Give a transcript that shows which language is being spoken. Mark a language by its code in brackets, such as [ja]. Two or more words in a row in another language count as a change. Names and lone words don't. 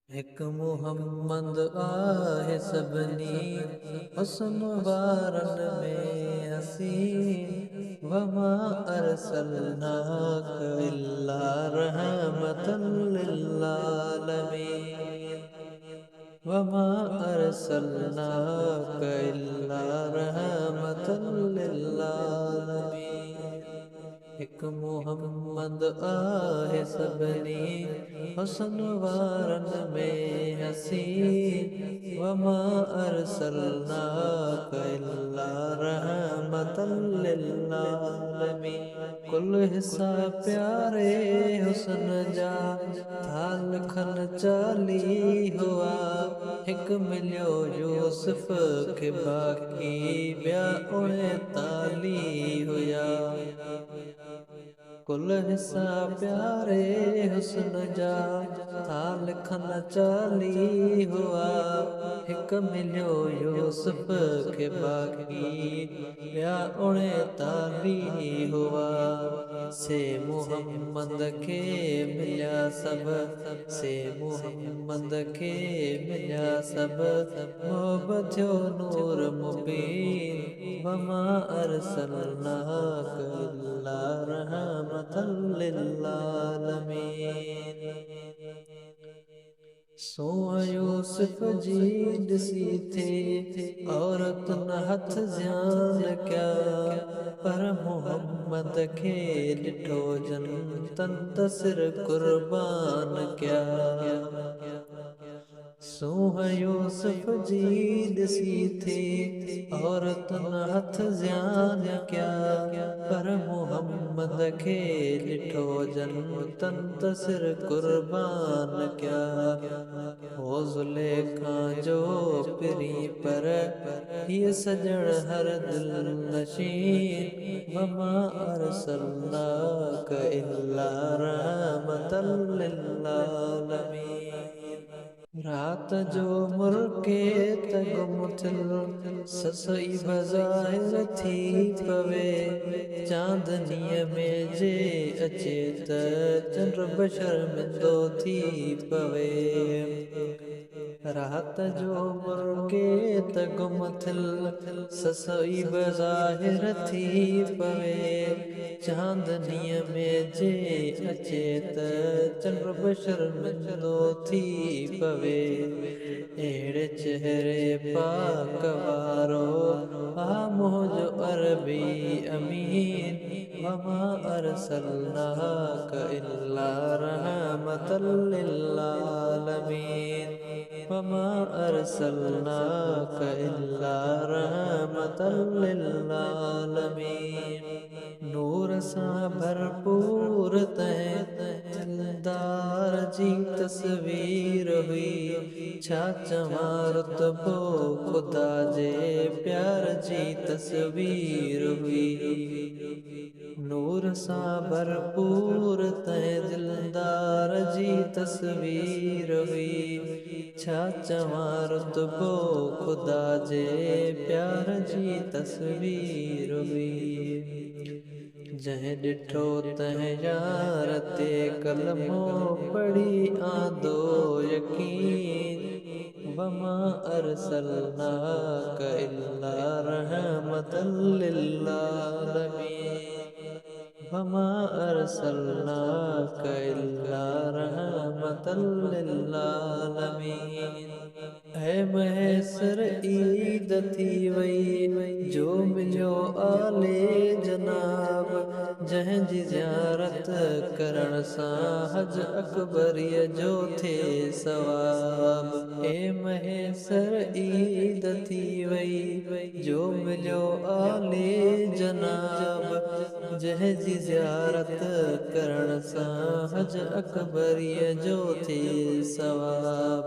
[sd] हिकु मुहम्मद आहे सभिनी हुस्न वारनि में हसीन [ar] وما أرسلناك إلا رحمةً للعالمين وما أرسلناك إلا رحمةً للعالمين. [sd] हिकु मुहम्मद आहे सभिनी हुस्न वारनि में हसीन [ar] وما أرسلناك إلا رحمةً للعالمين. [sd] कुल हिस्सा प्यारे हुस्न जा था लखनि चाली हुआ, हिकु मिलियो यूसुफ खे बाक़ी ॿिया 39 हुया। कुल हिस्सा प्यारे हुस्न जा था लखनि चाली हुआ, हिकु मिलियो यूसुफ खे बाक़ी ॿिया 39 हुआ। से मुहम्मद खे मिलिया सभु, से मुहम्मद खे मिलिया सभु, मोहब्बत थियो नूर मुबीन [ar] وما أرسلناك إلا رحمةً للعالمين. [sd] सोआ यूसुफ जी ॾिसी थे औरतुनि हथ ज़्यान कया, पर मुहम्मद खे ॾिठो जन तन त सिर कुर्बान कया। सोह यूसुफ जी ॾिसी थे औरतुनि हथ ज़्यान कया, पर मुहम्मद खे ॾिठो जन तन त सिर कुर्बान कया। हो ज़ुलेखा जो पिरी पर हीअ सजण हर दिल नशीन [ar] وما أرسلناك إلا رحمةً للعالمين. [sd] रात जो मुर्के त गुम थिल ससई बज़ाहिर थी पवे, चांदनीअ में जे अचे त चंड बशर्मिंदो थी पवे। रात जो मुर्के त गुम थिल ससई बज़ाहिर थी पवे, चांदनीअ में जे अचे त चंड बशर्मिंदो थी पवे। अहिड़े चेहरे पाक वारो आ मुंहिंजो अरबी अमीन [ar] وما أرسلناك إلا رحمةً للعالمين وما أرسلناك إلا رحمةً للعالمين. [sd] नूर सां भरपूर तंहिं दिलदार जी तस्वीर हुई, छा चवां रुतबो ख़ुदा जे प्यार जी तस्वीर हुई। नूर सां भरपूर तंहिं दिलदार जी तस्वीर हुई, छा चवां रुतबो ख़ुदा जे प्यार जी तस्वीर हुई। जंहिं ॾिठो तंहिं यार ते कलमो पढ़ी आंदो यकीन [ar] وما أرسلناك إلا رحمةً للعالمين وما أرسلناك إلا رحمةً للعالمين. [sd] ऐ महेसर ईद थी वई जो मिलियो आले जनाब, जंहिंजी ज़ियारत करण सां हज अकबरीअ जो थिए सवाब। ए महेसर ईद थी वई जो मिलियो आले जनाब, जंहिंजी ज़ियारत करण सां हज अकबरीअ जो थिए सवाब।